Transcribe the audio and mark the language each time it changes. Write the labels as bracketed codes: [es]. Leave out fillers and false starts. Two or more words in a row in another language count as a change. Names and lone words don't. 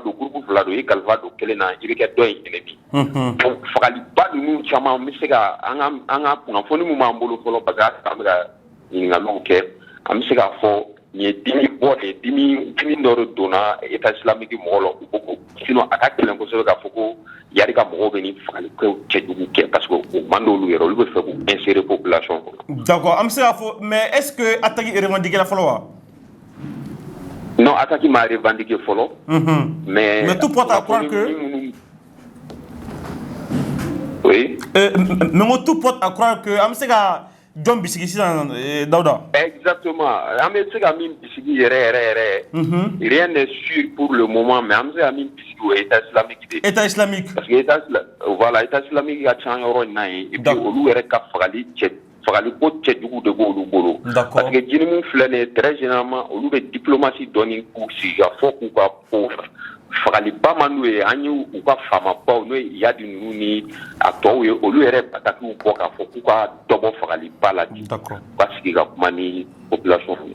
[bm] don groupe fila don i ye kalifa don kelen na i bɛ kɛ dɔ in [fr] ennemi donc [bm] fagaliba ninnu caman bɛ se ka an ka kunnafoni min b'an bolo fɔlɔ [fr] parce que [bm] an bɛ ka ɲininkaliw kɛ an bɛ se k'a fɔ nin ye dimi bɔ de dimi dɔ de donna [fr] état islamique [bm] mɔgɔ la u ko ko sinon a ka gɛlɛn kosɛbɛ k'a fɔ ko yari ka mɔgɔw bɛ nin fagalikɛw cɛjugu kɛ [fr] parce que [bm] o man d'olu yɛrɛ olu bɛ fɛ k'u insérer population kɔnɔ. [fr] D'accord [bm] an bɛ se k'a fɔ [fr] mais est ce que attaque revendiquée la [bm] fɔlɔ wa? [fr] Non attaque ma revendiqué fɔlɔ. mais tout porte à croire que oui. mais tout porte à croire que [bm] an bɛ se ka jɔn bisigi sisan Dawuda? Exactement an bɛ se ka min bisigi yɛrɛ [fr] rien n'est sûr pour le moment mais [bm] an bɛ se ka min bisigi o ye [fr] état islamique [bm] de. [fr] État islamique. parce que état islamique [bm] ka ca yɔrɔ in na ye [fr] et puis [bm] olu yɛrɛ ka fagaliko cɛjugu de b'olu bolo. [fr] parce que [bm] jinimu filɛ nin ye [fr] très généralement [bm] olu bɛ diplomatie dɔɔni k'u sigi ka fɔ k'u ka ko fagaliba man n'u ye an y'u ka faamabaw n'o ye yadi ninnu ni a tɔw ye olu yɛrɛ batakiw bɔ k'a fɔ k'u ka dɔ bɔ fagaliba la bi u ka sigi ka kuma ni population ye.